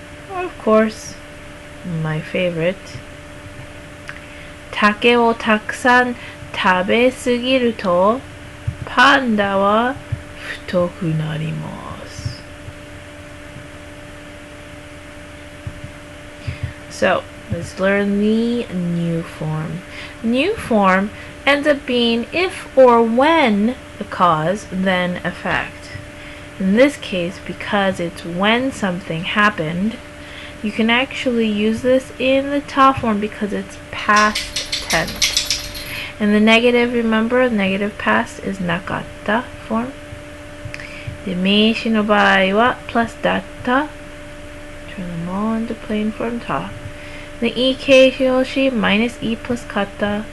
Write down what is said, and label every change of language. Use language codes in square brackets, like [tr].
[en] Of course, my favorite. [ja] 竹をたくさん食べすぎるとパンダは太くなります。 [en] So, let's learn the new form. New form ends up being if or when the cause, then effect. In this case, because it's when something happened, you can actually use this in the ta form because it's past tense. And the negative, remember, negative past is nakatta form. [ja] で、名詞の場合は plus だった。 [en] Turn them all into plain form ta. で、E 形容詞 minus E plus かった。